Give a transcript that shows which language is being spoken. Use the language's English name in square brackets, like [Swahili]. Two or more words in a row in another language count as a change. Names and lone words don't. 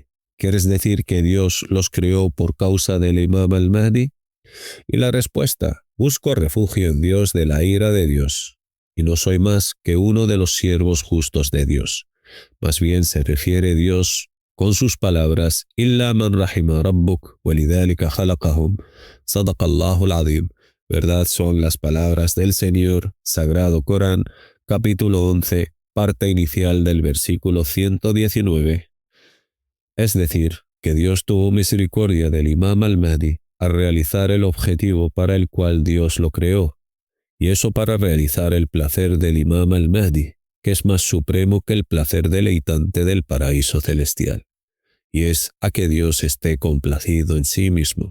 [Spanish] ¿Quieres decir que Dios los creó por causa del Imam al-Mahdi? Y la respuesta: busco refugio en Dios de la ira de Dios, y no soy más que uno de los siervos justos de Dios. Más bien se refiere Dios con sus palabras: [Arabic] إِلَّا مَنْ رَحِمَ رَبُّكَ وَلِذَلِكَ خَلَقَهُمْ صدق الله العظيم. [Spanish] Verdad son las palabras del Señor. Sagrado Corán, capítulo 11, parte inicial del versículo 119. Es decir, que Dios tuvo misericordia del Imam al-Mahdi a realizar el objetivo para el cual Dios lo creó, y eso para realizar el placer del Imam al-Mahdi, que es más supremo que el placer deleitante del paraíso celestial, y es a que Dios esté complacido en sí mismo.